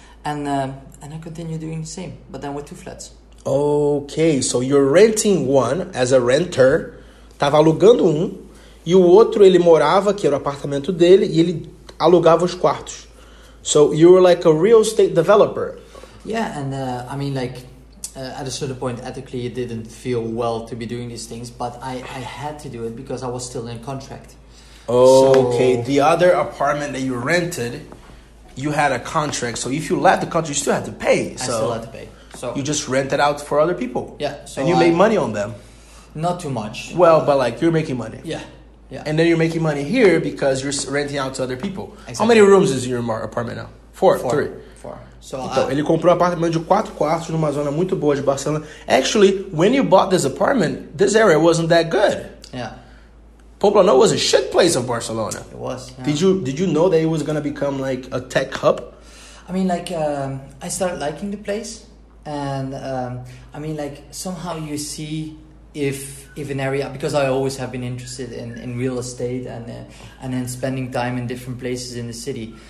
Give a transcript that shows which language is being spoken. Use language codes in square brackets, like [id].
[en] And I continue doing the same, but then with 2 flats. Okay, so you're renting one as a renter. [pt] Tava alugando e o outro ele morava, que era o apartamento dele, e ele alugava os quartos. [en] So you were like a real estate developer. Yeah, and I mean like at a certain point ethically it didn't feel well to be doing these things, but I had to do it because I was still in contract. Okay, the other apartment that you rented, you had a contract, so if you left the country you still had to pay. I still had to pay. So you just rented out for other people. Yeah. So and you made money on them. Not too much. Well, but like you're making money. Yeah. Yeah. And then you're making money here because you're renting out to other people. Exactly. How many rooms is your apartment now? 4? 3? 4. So [pt] então, ele comprou um apartamento de 4 quartos numa zona muito boa de Barcelona. [en] Actually, when you bought this apartment, this area wasn't that good. Yeah. Poblano was a shit place of Barcelona. It was. Yeah. Did you know that it was going to become like a tech hub? I mean, like, I started liking the place. And, I mean, like, somehow you see if an area, because I always have been interested in real estate and then spending time in different places in the city.